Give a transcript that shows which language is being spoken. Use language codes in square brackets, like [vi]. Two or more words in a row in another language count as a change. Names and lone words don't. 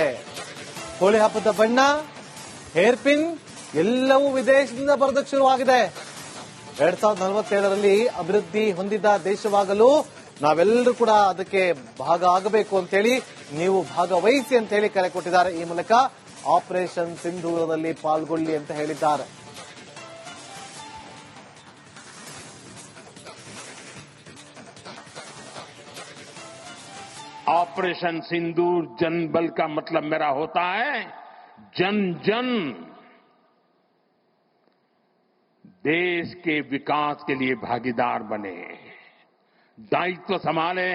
[kn] ಹೋಳಿ ಹಬ್ಬದ ಬಣ್ಣ, [en] hair pin [kn] ಎಲ್ಲವೂ ವಿದೇಶದಿಂದ ಬರೋದಕ್ಕೆ ಶುರುವಾಗಿದೆ. 2047ರಲ್ಲಿ ಅಭಿವೃದ್ಧಿ ಹೊಂದಿದ ದೇಶವಾಗಲು ನಾವೆಲ್ಲರೂ ಕೂಡ ಅದಕ್ಕೆ ಭಾಗ ಆಗಬೇಕು ಅಂತೇಳಿ, ನೀವು ಭಾಗವಹಿಸಿ ಅಂತ ಹೇಳಿ ಕರೆ ಕೊಟ್ಟಿದ್ದಾರೆ. ಈ ಮೂಲಕ ಆಪರೇಷನ್ ಸಿಂಧೂರದಲ್ಲಿ ಪಾಲ್ಗೊಳ್ಳಿ ಅಂತ ಹೇಳಿದ್ದಾರೆ. [hi] ऑपरेशन सिंदूर जन बल का मतलब मेरा होता है जन जन देश के विकास के लिए भागीदार बने, दायित्व संभालें.